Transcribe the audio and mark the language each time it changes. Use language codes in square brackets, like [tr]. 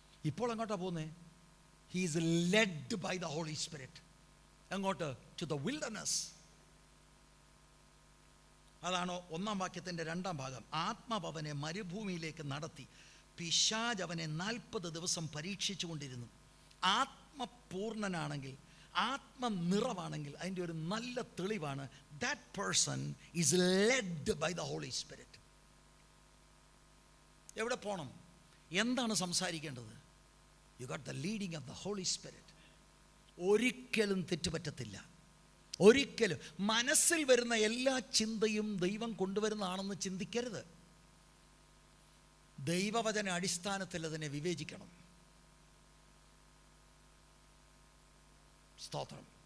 [ml] ഇപ്പോൾ എങ്ങോട്ടാണ് പോകുന്നത്? [en] He is led by the Holy Spirit. [ml] എങ്ങോട്ട്? [en] To the wilderness. [ml] അതാണ് 1-ാം വാക്യത്തിൻ്റെ 2-ാം ഭാഗം. ആത്മാവ് അവനെ മരുഭൂമിയിലേക്ക് നടത്തി, പിശാച് അവനെ 40 ദിവസം പരീക്ഷിച്ചു കൊണ്ടിരുന്നു. ആത്മപൂർണനാണെങ്കിൽ, ആത്മനിറവാണെങ്കിൽ അതിൻ്റെ ഒരു നല്ല തെളിവാണ് [en] that person is led by the Holy Spirit. [ml] എവിടെ പോകണം? എന്താണ് സംസാരിക്കേണ്ടത്? [en] You got the leading of the Holy Spirit. [ml] ഒരിക്കലും തെറ്റുപറ്റത്തില്ല. ഒരിക്കലും മനസ്സിൽ വരുന്ന എല്ലാ ചിന്തയും ദൈവം കൊണ്ടുവരുന്നതാണെന്ന് ചിന്തിക്കരുത്. ദൈവവചന അടിസ്ഥാനത്തിൽ അതിനെ വിവേചിക്കണം. സ്തോത്രം.